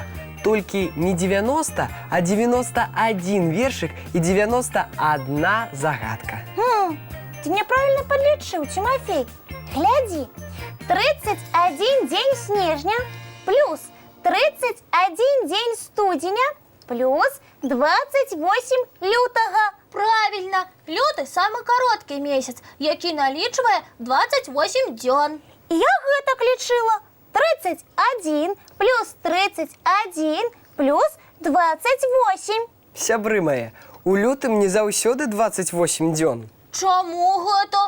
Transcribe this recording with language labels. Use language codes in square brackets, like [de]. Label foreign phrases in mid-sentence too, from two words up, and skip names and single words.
[be] Толькі не 90, а 91 вершик і 91 загадка. Ты няправільна падлічыў, Тимофей. Глядзі, 31 дзень снежня, плюс 31 дзень студзеня, плюс 28 лютага. [ru] Правильно! Люты самый короткий месяц, [be] які налічвае 28 дзён. Я гэтак лічыла. 31 плюс 31 плюс 28. Сябры мае, у лютым не заўсёды 28 дзён. Чаму гэта?